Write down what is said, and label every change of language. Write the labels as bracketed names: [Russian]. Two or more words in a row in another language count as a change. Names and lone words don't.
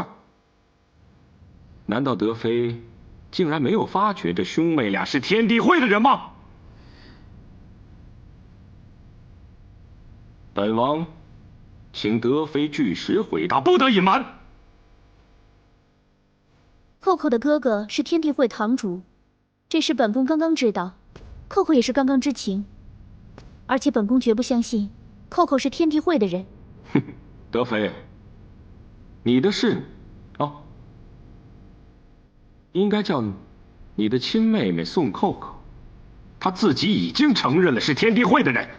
[Chinese] 難道德妃竟然沒有發覺這兄妹倆是天地會的人嗎？本王請德妃據實回答，不得隱瞞。寇寇的哥哥是天地會堂主，這事本宮剛剛知道，寇寇也是剛剛知情，而且本宮絕不相信寇寇是天地會的人。哼，德妃，你的事應該叫你的親妹妹宋寇寇，她自己已經承認了是天地會的人。